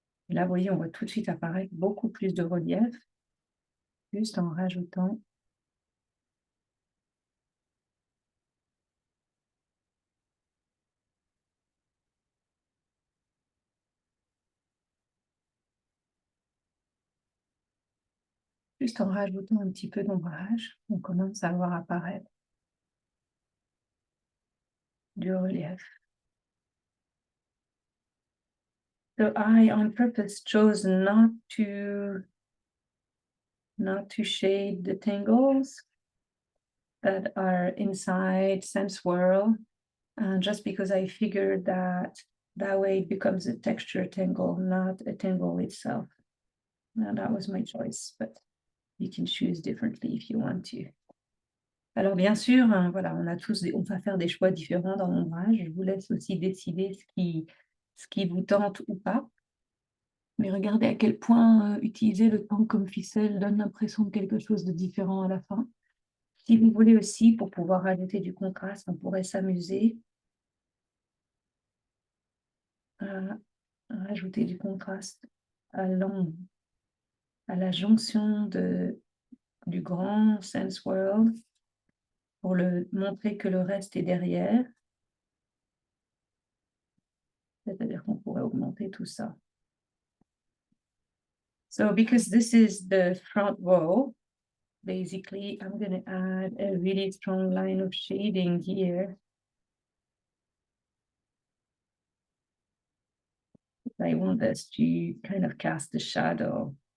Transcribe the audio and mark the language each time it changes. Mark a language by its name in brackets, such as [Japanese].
[French] Là, vous voyez, on voit tout de suite apparaître beaucoup plus de relief, juste en rajoutant un petit peu d'ombrage, on commence à voir apparaître du relief. [English] So I, on purpose, chose not to shade the tangles that are inside Sense World, just because I figured that way it becomes a texture tangle, not a tangle itself. Now, that was my choice, but you can choose differently if you want to. [French] Alors bien sûr, voilà, on va faire des choix différents dans l'ombrage. Je vous laisse aussi décider ce qui vous tente ou pas. Mais regardez à quel point utiliser le temps comme ficelle donne l'impression de quelque chose de différent à la fin. Si vous voulez aussi, pour pouvoir rajouter du contraste, on pourrait s'amuser à rajouter du contraste à la jonction du grand Sense World pour montrer que le reste est derrière. C'est-à-dire qu'on pourrait augmenter tout ça. [English] So because this is the front wall, basically, I'm going to add a really strong line of shading here. I want this to kind of cast a shadow.